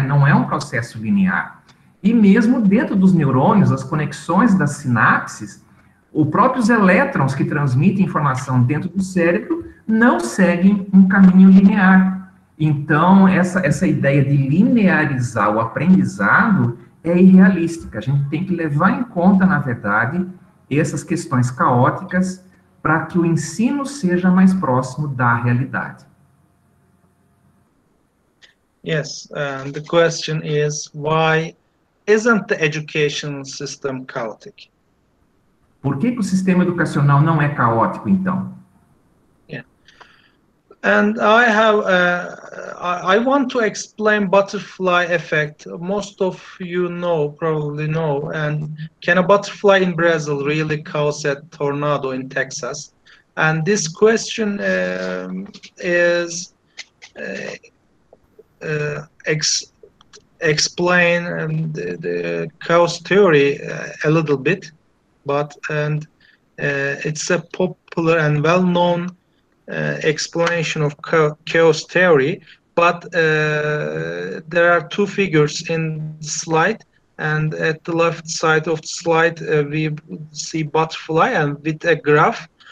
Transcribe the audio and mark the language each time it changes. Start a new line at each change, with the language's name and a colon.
Portuguese: Não é um processo linear. E mesmo dentro dos neurônios, as conexões das sinapses, os próprios elétrons que transmitem informação dentro do cérebro não seguem um caminho linear. Então, essa ideia de linearizar o aprendizado é irrealística. A gente tem que levar em conta, na verdade, essas questões caóticas para que o ensino seja mais próximo da realidade.
English: Yes, the question is, why isn't the education system chaotic?
Portuguese: Por que o sistema educacional não é caótico, então?
English: Yeah. And I want to explain butterfly effect. Most of you probably know. And can a butterfly in Brazil really cause a tornado in Texas? And this question is explain the chaos theory a little bit, and it's a popular and well-known explanation of chaos theory, but there are two figures in the slide, and at the left side of the slide we see butterfly, and with a graph.